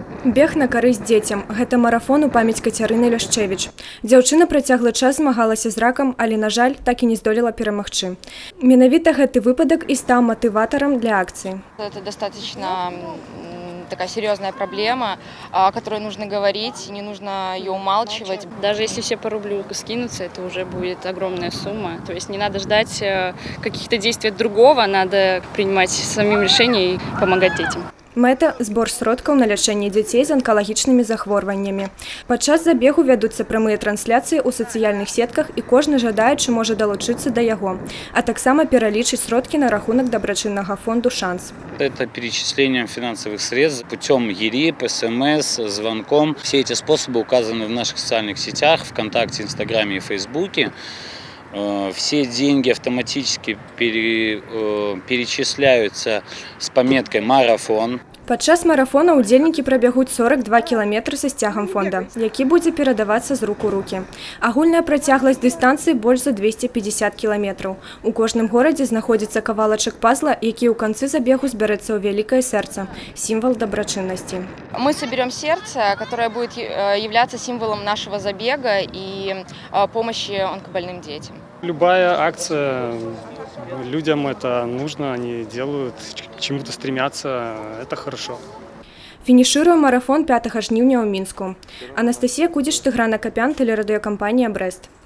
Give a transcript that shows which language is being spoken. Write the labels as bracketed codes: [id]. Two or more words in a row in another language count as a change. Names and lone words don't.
[be] Бег на карысць дзецям. Гэта марафон у памяць Кацярыны Ляшчэвіч. Дзяўчына працяглы час змагалася з ракам, але, на жаль, так і не здолела перамагчы. Менавіта гэты выпадак і стаў матыватарам для акцыі. [ru] Это достаточно такая серьезная проблема, о которой нужно говорить, не нужно ее умалчивать. Даже если все по рублю скинутся, это уже будет огромная сумма. То есть не надо ждать каких-то действий от другого, надо принимать самим решения и помогать детям. [be] Мэта – збор сродкаў на лячэнне дзяцей з анкалагічнымі захворваннямі. Падчас забегу вядуцца прамыя трансляцыі ў сацыяльных сетках і кожны жадаючы можа далучыцца да яго, а таксама пералічыць сродкі на рахунак дабрачыннага фонду «Шанс». [ru] Это перечислением финансовых средств путем ЕРИП, СМС, звонком. Все эти способы указаны в наших социальных сетях, ВКонтакте, Инстаграме и Фейсбуке. Все деньги автоматически перечисляются с пометкой «Марафон». [be] Падчас марафона ўдзельнікі прабягуць 42 кіламетры са сцягам фонда, які будзе перадавацца з рук у рукі. Агульная працягласць дыстанцыі больш за 250 кіламетраў. У кожным горадзе знаходзіцца кавалачак пазла, які ў канцы забегу збярэцца ў вялікае сэрца – сімвал дабрачыннасці. [ru] Мы соберем сердце, которое будет являться символом нашего забега и помощи онкобольным детям. Любая акция, людям это нужно, они делают, к чему-то стремятся, это хорошо. [be] Фінішыруе марафон 5 жніўня ў Мінску. Анастасія Кудзіч, Тыгран Акапян, тэлерадыёкампанія «Брэст».